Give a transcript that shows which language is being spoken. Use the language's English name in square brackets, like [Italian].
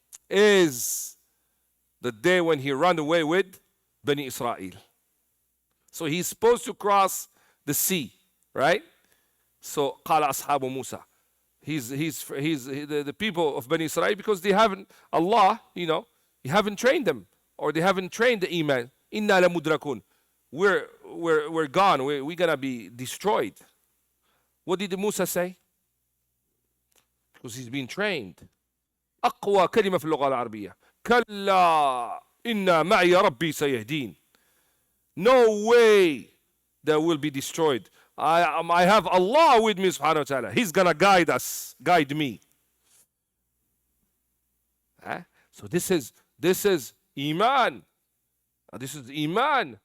[English] Is the day when he ran away with Bani Israel. So he's supposed to cross the sea, right? [Arabic] So قال أصحاب موسى. [English] He's the people of Bani Israel, because they haven't, Allah, he haven't trained them, or they haven't trained the iman. [Arabic] Inna la mudrakun. [English] We're gone. We're gonna be destroyed. What did Musa say? Because he's been trained. [Arabic] أقوى كلمة في اللغة العربية. كلا إن معي ربي سيهدين. [English] No way that will be destroyed. I have Allah with me, subhanahu wa ta'ala. He's gonna guide us, guide me. So this is Iman. This is Iman.